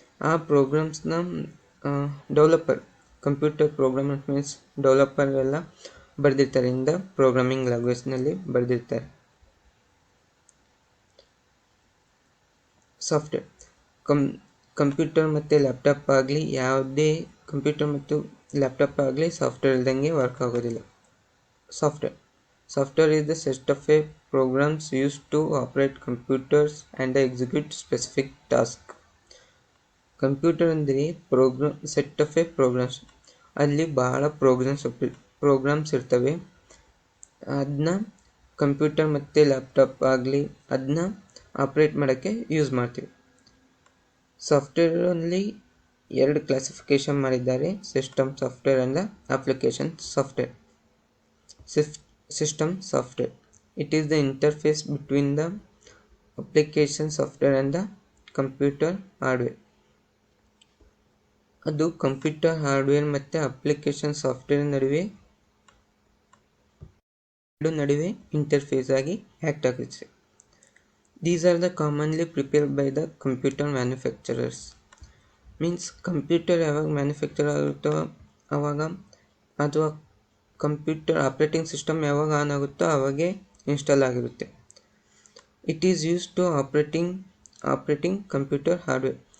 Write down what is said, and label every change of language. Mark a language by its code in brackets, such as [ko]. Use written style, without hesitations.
[kn] ಆ ಪ್ರೋಗ್ರಾಮ್ಸ್ನ developer, computer programmer means developer ಎಲ್ಲ ಬರೆದಿರ್ತಾರೆ, ಇಂದ ಪ್ರೋಗ್ರಾಮಿಂಗ್ ಲ್ಯಾಂಗ್ವೇಜ್ನಲ್ಲಿ ಬರೆದಿರ್ತಾರೆ. ಸಾಫ್ಟ್ವೇರ್. ಕಂಪ್ಯೂಟರ್ ಮತ್ತು ಲ್ಯಾಪ್ಟಾಪ್ ಆಗಲಿ, ಯಾವುದೇ ಕಂಪ್ಯೂಟರ್ ಮತ್ತು ಲ್ಯಾಪ್ಟಾಪ್ ಆಗಲಿ ಸಾಫ್ಟ್ವೇರ್ ಇಲ್ದಂಗೆ ವರ್ಕ್ ಆಗೋದಿಲ್ಲ. [en] Software is the set of programs used to operate computers and execute specific tasks. [kn] Computer ಅಂದರೆ ಸೆಟ್ ಆಫ್ ಪ್ರೋಗ್ರಾಮ್ಸ್. ಅಲ್ಲಿ ಬಹಳ ಪ್ರೋಗ್ರಾಮ್ಸ್ ಇರ್ತವೆ. ಅದನ್ನ ಕಂಪ್ಯೂಟರ್ ಮತ್ತು ಲ್ಯಾಪ್ಟಾಪ್ ಆಗಲಿ ಅದನ್ನ ಆಪ್ರೇಟ್ ಮಾಡೋಕ್ಕೆ ಯೂಸ್ ಮಾಡ್ತೀವಿ. ಸಾಫ್ಟ್ವೇರಲ್ಲಿ ಎರಡು ಕ್ಲಾಸಿಫಿಕೇಶನ್ ಮಾಡಿದ್ದಾರೆ: system software and application software. [en] System software. It is the interface between the application software and the computer hardware. [kn] ಅದು ಕಂಪ್ಯೂಟರ್ ಹಾರ್ಡ್ವೇರ್ ಮತ್ತು ಅಪ್ಲಿಕೇಶನ್ ಸಾಫ್ಟ್ವೇರ್ ನಡುವೆ ಇಂಟರ್ಫೇಸ್ ಆಗಿ ಆ್ಯಕ್ಟ್ ಆಗುತ್ತೆ. [en] These are the commonly prepared by the computer manufacturers. [kn] Means computer ಯಾವಾಗ manufacture ಆಗುತ್ತೋ ಆವಾಗ, ಅಥವಾ computer operating system ಯಾವಾಗ ಆನ್ ಆಗುತ್ತೋ ಆವಾಗೇ ಇನ್ಸ್ಟಾಲ್ ಆಗಿರುತ್ತೆ. [en] It is use to operating computer hardware.